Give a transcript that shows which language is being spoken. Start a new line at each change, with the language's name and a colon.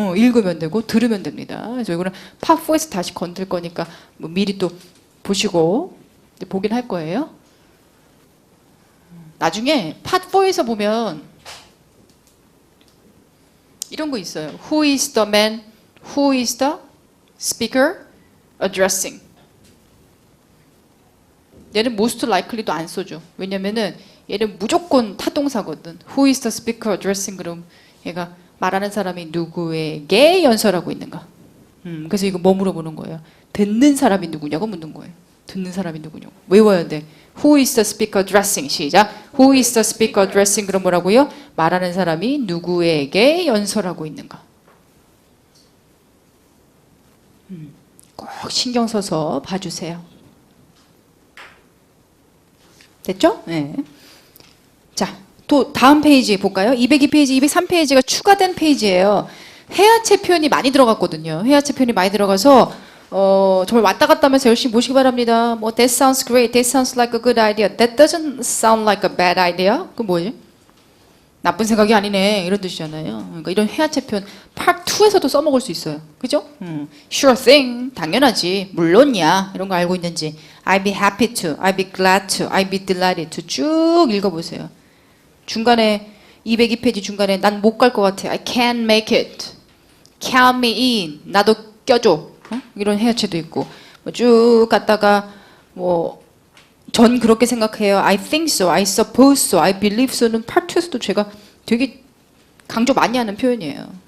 Korean: 읽으면 되고 들으면 됩니다. 그래서 이거는 파트 4에서 다시 건들 거니까 뭐 미리 또 보시고 보긴 할 거예요. 나중에 파트 4에서 보면 이런 거 있어요.
English: Who is the man? Who is the speaker addressing?
Korean: 얘는 most likely도 안 써줘. 왜냐면은 얘는 무조건 타동사거든.
English: Who is the speaker addressing?
Korean: 그럼 얘가 말하는 사람이 누구에게 연설하고 있는가? 그래서 이거 뭐 물어보는 거예요? 듣는 사람이 누구냐고 묻는 거예요. 듣는 사람이 누구냐고. 외워야 돼.
English: Who is the speaker addressing?
Korean: 시작.
English: Who is the speaker addressing?
Korean: 그럼 뭐라고요? 말하는 사람이 누구에게 연설하고 있는가? 꼭 신경 써서 봐주세요. 됐죠? 네. 자, 또 다음 페이지 볼까요? 202페이지, 203페이지가 추가된 페이지예요. 회화체 표현이 많이 들어갔거든요. 회화체 표현이 많이 들어가서 정말 왔다 갔다 하면서 열심히 보시기 바랍니다.
English: 뭐 that sounds great, that sounds like a good idea, that doesn't sound like a bad idea.
Korean: 그 뭐지? 나쁜 생각이 아니네 이런 뜻이잖아요. 그러니까 이런 회화체 표현 파트 2에서도 써먹을 수 있어요. 그죠?
English: Sure thing,
Korean: 당연하지, 물론이야 이런 거 알고 있는지.
English: I'd be happy to, I'd be glad to, I'd be delighted to
Korean: 쭉 읽어보세요. 중간에 202페이지 중간에 난 못 갈 것 같아.
English: I can't make it. Count me in.
Korean: 나도 껴줘. 이런 회화체도 있고 뭐 쭉 갔다가 뭐 전 그렇게 생각해요.
English: I think so. I suppose so. I believe so
Korean: 는 파트 2에서도 제가 되게 강조 많이 하는 표현이에요.